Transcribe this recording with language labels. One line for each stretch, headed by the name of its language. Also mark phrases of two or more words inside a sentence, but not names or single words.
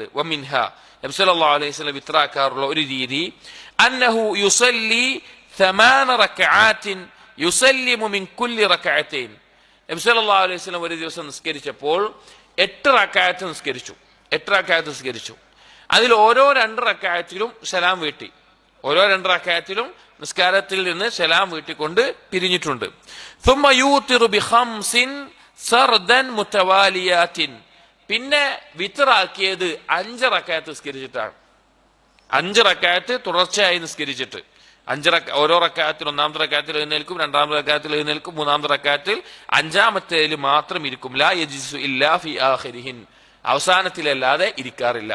Arabic: ومنها نبي صلى الله عليه وسلم
Malayalam: വിത്റാക്കാറുള്ള ഒരു രീതി,
Arabic: أنه يصلي 8 ركعات يسلم من كل ركعتين.
Malayalam: നബി
Arabic: صلى الله عليه وسلم
Malayalam: ഒരു ദിവസം നിസ്കരിച്ചപ്പോൾ 8 റക്അത്ത് നിസ്കരിച്ചു. അതിൽ ഓരോ 2 റക്അത്തിലും സലാം വീട്ടി, ഓരോ 2 റക്അത്തിലും നിസ്കാരത്തിൽ നിന്ന് സലാം വീട്ടിക്കൊണ്ട് പിരിഞ്ഞിട്ടുണ്ട്.
Arabic: ثم يوتر بخمس سردا متواليات,
Malayalam: പിന്നെ വിത്റാക്കിയത് 5 റക്അത്ത് നിസ്കരിച്ചിട്ടാണ്. 5 റക്അത്ത് തുടർച്ചയായി നിസ്കരിച്ചിട്ട്, ഓരോ റക്അത്തിൽ 1-ാമത്തെ റക്അത്തിൽ എഴുന്നേൽക്കും, 2-ാമത്തെ റക്അത്തിൽ എഴുന്നേൽക്കും, 3-ാമത്തെ റക്അത്തിൽ 5-ാമത്തേതിൽ മാത്രം ഇരിക്കും.
Arabic: لا يجلس إلا في آخرهن,
Malayalam: അവസാനത്തിലല്ലാതെ ഇരിക്കാറില്ല.